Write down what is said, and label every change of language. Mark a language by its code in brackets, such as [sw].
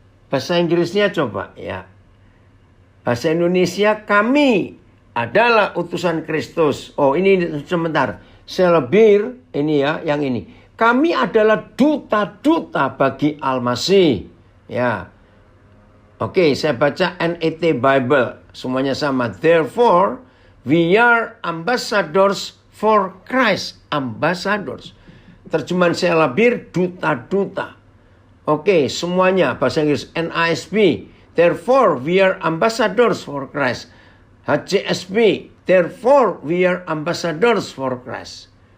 [id] Bahasa Inggrisnya coba ya. Bahasa Indonesia, kami adalah utusan Kristus. Oh, ini sebentar. Selebir ini ya, yang ini. Kami adalah duta-duta bagi Al-Masih. Ya. Oke, saya baca NET Bible. Semuanya sama. [en] Therefore, we are ambassadors for Christ. [id] Ambassadors. Terjemahan Selebir, duta-duta. Oke, semuanya bahasa Inggris NASB. [en] Therefore, we are ambassadors for Christ. HCSB. Therefore, we are ambassadors for Christ.